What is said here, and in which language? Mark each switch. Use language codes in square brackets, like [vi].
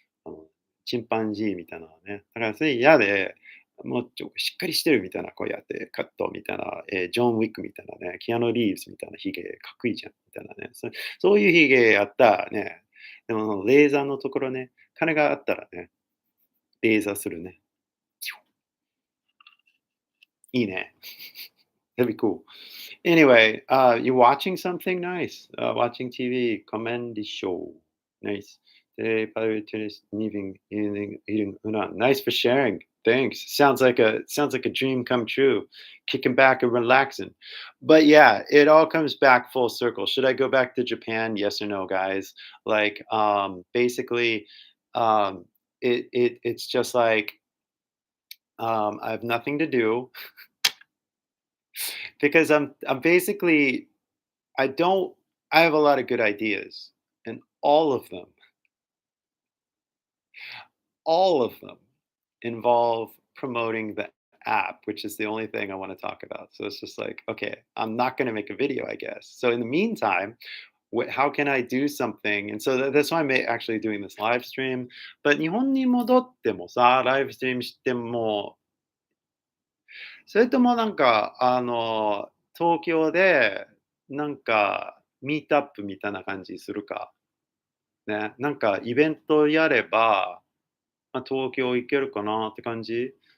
[ja] あの、チンパンジーみたいなのね。だからそれ嫌で、もうしっかりしてるみたいな、こうやってカットみたいな、ジョン・ウィックみたいなね、キアノ・リーブスみたいなヒゲかっこいいじゃんみたいなね。そういうヒゲやったらね、でもレーザーのところね、金があったらね、レーザーするね。いいね。 [en] That'd be cool. Anyway, you're watching something nice. Watching TV, comedy show. Nice. Eating udon. Nice for sharing. Thanks. Sounds like a dream come true. Kicking back and relaxing. But yeah, it all comes back full circle. Should I go back to Japan? Yes or no, guys? Like, basically, it's just like I have nothing to do because I'm basically I don't I have a lot of good ideas, and all of them involve promoting the app, which is the only thing I want to talk about. So it's just like, okay, I'm not going to make a video, I guess. So in the meantime, how can I do something? And so that's why I'm actually doing this live stream. But [ja] 日本に戻ってもさ、ライブストリームしても、それともなんか、東京で、なんか、ミートアップみたいな感じするか。ね、なんかイベントやれば、まあ、東京行けるかなって感じ。